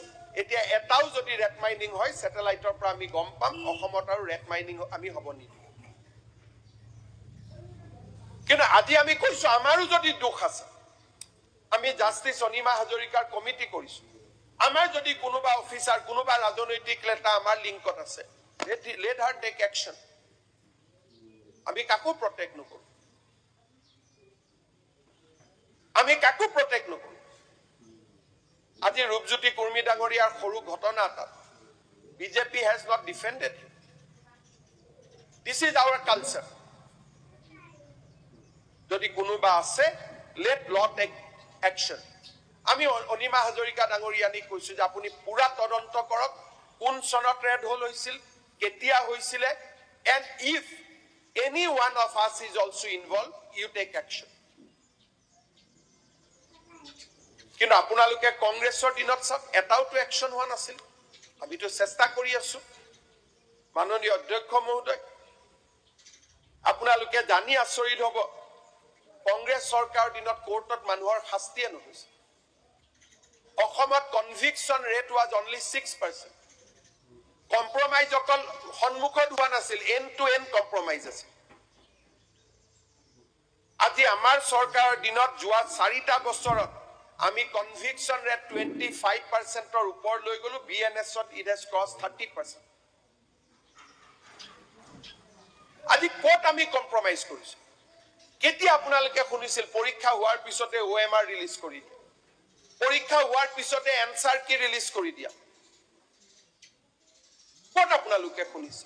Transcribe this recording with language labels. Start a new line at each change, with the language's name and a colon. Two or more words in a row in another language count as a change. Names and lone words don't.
Assamese: এতিয়া এটাও যদি
English: rat mining
Assamese: হয়, স্যাটেলাইটৰ পৰা আমি গম পাম অসমত আৰু
English: rat mining
Assamese: আমি হ'ব নিদিওঁ। কিন্তু আজি আমি কৈছো আমাৰো যদি দুখ আছে, আমি জাষ্টিস অনিমা হাজৰিকাৰ কমিটি কৰিছো। আমাৰ যদি কোনোবা অফিচাৰ, কোনোবা ৰাজনৈতিক নেতা আমাৰ লিংকত আছে,
English: let her take action.
Assamese: আমি কাকো প্ৰটেক্ট নকৰো। আজি ৰূপজ্যোতি কুৰ্মী ডাঙৰীয়াৰ সৰু ঘটনা এটা
English: বিজেপি has not defended. This is our culture.
Assamese: যদি কোনোবা আছে,
English: let law take action.
Assamese: আমি অনিমা হাজৰিকা ডাঙৰীয়ানি কৈছো যে আপুনি পুৰা তদন্ত কৰক, কোন চনত
English: rat hole
Assamese: হৈছিল, কেতিয়া হৈছিলে,
English: and if any one of us is also involved, you take action.
Assamese: কিন্তু আপোনালোকে কংগ্ৰেছৰ দিনত সব এটাওটো একশন হোৱা নাছিল। আমিতো চেষ্টা কৰি আছো। মাননীয় অধ্যক্ষ মহোদয়, আপোনালোকে জানি আচৰিত হ'ব, কংগ্ৰেছ চৰকাৰৰ দিনত কোৰ্টত মানুহৰ শাস্তিয়ে নহৈছিল।
English: অসমত conviction rate was only 6%.
Assamese: কম্প্ৰমাইজ অকল সন্মুখত হোৱা নাছিল,
English: end to end compromise
Assamese: আছিল। আজি আমাৰ চৰকাৰৰ দিনত যোৱা 4টা বছৰত আমি
English: conviction rate
Assamese: 25%ৰ ওপৰ লৈ গলো।
English: BNSত it has crossed 30%.
Assamese: আজি ক'ত আমি কম্প্ৰমাইজ কৰিছো? কেতিয়া আপোনালোকে শুনিছিল পৰীক্ষা হোৱাৰ পিছতে OMR ৰিলিজ কৰি দিয়া, পৰীক্ষা হোৱাৰ পিছতে
English: answer key
Assamese: ৰিলিজ কৰি দিয়া? ক'ত আপোনালোকে শুনিছিল?